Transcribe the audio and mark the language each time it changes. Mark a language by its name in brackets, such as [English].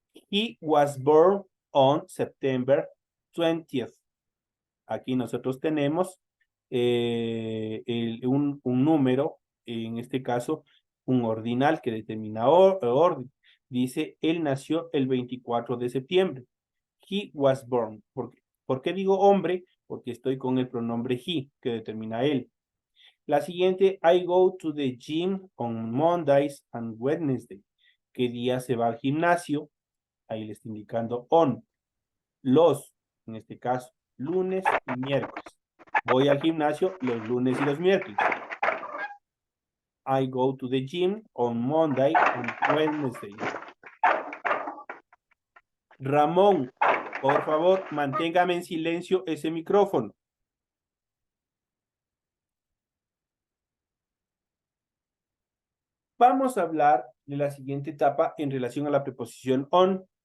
[English] He was born on September 20th. [Spanish] Aquí nosotros tenemos un número, en este caso, un ordinal que determina orden. Dice, él nació el 24 de septiembre. [English] He was born. [Spanish] ¿Por qué digo hombre? Porque estoy con el pronombre he, que determina él. La siguiente, [English] I go to the gym on Mondays and Wednesday. [Spanish] ¿Qué día se va al gimnasio? Ahí le está indicando on. Los, en este caso, lunes y miércoles. Voy al gimnasio los lunes y los miércoles. [English] I go to the gym on Monday and Wednesday. [Spanish] Ramón, por favor, manténgame en silencio ese micrófono. Vamos a hablar de la siguiente etapa en relación a la preposición on.